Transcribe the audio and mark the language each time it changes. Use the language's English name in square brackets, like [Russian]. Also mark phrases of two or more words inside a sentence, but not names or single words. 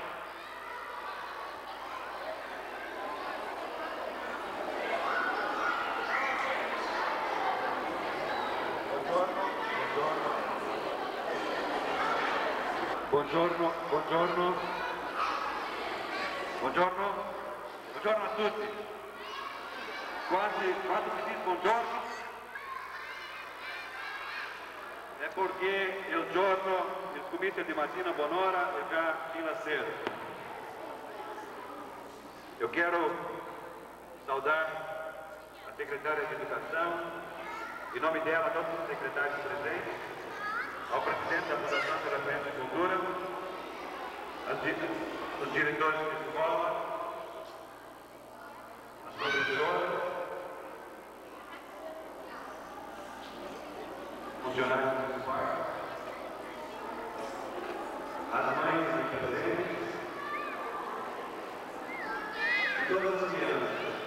[Italian] Buongiorno, buongiorno, buongiorno, buongiorno a tutti. Quando si dice buongiorno è perché il giorno, il comizio di mattina buon'ora è già fino a sera. [Portuguese] Eu quero saudar a secretária de Educação, em nome dela, todos os secretários presentes, ao presidente da Fundação Terapeuta de Cultura, os diretores de escola, as professoras, funcionários municipais, as mães e presentes, e todas as crianças.